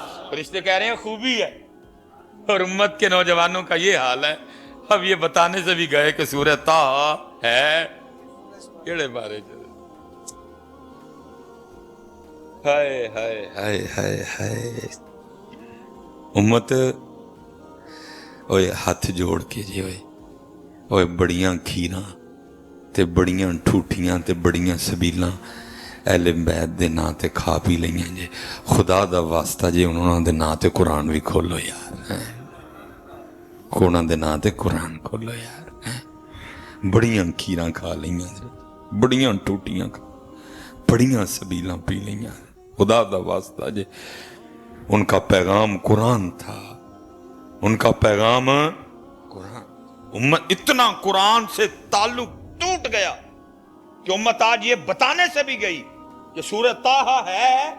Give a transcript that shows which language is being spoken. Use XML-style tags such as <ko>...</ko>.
<ur>فرشتے کہہ رہے ہیں خوبی ہے، اور امت کے نوجوانوں کا یہ حال ہے. اب یہ بتانے سے بھی گئے کہ سورہ طٰہٰ ہے</ur> <pa>کیڑے بارے</pa> <ur>ہائے ہائے ہائے ہائے ہائے.</ur> <pa>امت اوے ہاتھ جوڑ کے جی اوے بڑیاں کھیراں تے بڑیاں ٹھوٹیاں تے بڑیاں سبیلاں اہل بیت دے نا تے کھا پی لئیاں جے. خدا دا واسطہ جے انہوں دے نا تے قرآن بھی کھولو یار، انہوں دے نا تے قرآن کھولو یار. بڑیاں کھیراں کھا لئیاں جے، بڑیاں ٹوٹیاں کھا، بڑیاں سبیلاں پی لئیاں. خدا دا واسطہ جے</pa> <ur>ان کا پیغام قرآن تھا، ان کا پیغام قرآن. امت اتنا قرآن سے تعلق ٹوٹ گیا کہ امت آج یہ بتانے سے بھی گئی کہ سورہ طٰہٰ ہے.</ur>